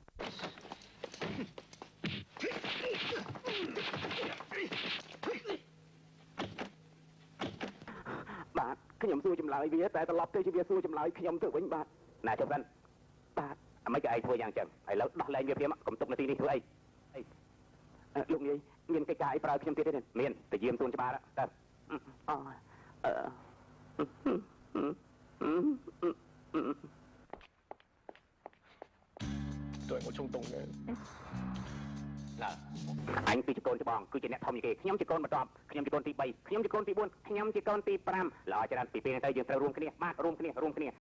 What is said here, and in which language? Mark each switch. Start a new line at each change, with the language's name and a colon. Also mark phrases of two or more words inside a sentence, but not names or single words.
Khmer: បាទខ្ញុំសួរចម្លើយវាតែត្រឡប់ទៅជាវាសួរចម្លើយខ្ញុំទៅវិញបាទណាចុះបានបាទអមិនក៏ឯងធ្វើយ៉ាងចឹងឥឡូវដោះលែងវាព្រាមកុំទុកនៅទីនេះធ្វើអីលោកនាយមានកិច្ចការអីប្រើខ្ញុំទៀតទេមានទៅយាមសួនច្បារទៅ
Cantonese: 對我衝動嘅。嗱，
Khmer: អញគឺជាកូនច្បងគឺជាអ្នកធំជាងគេខ្ញុំជាកូនបន្ទាប់ខ្ញុំជាកូនទី3ខ្ញុំជាកូនទី4ខ្ញុំជាកូនទី5ល្អច្រើនពីពេលនេះទៅយើងត្រូវរួមគ្នាបាទរួមគ្នា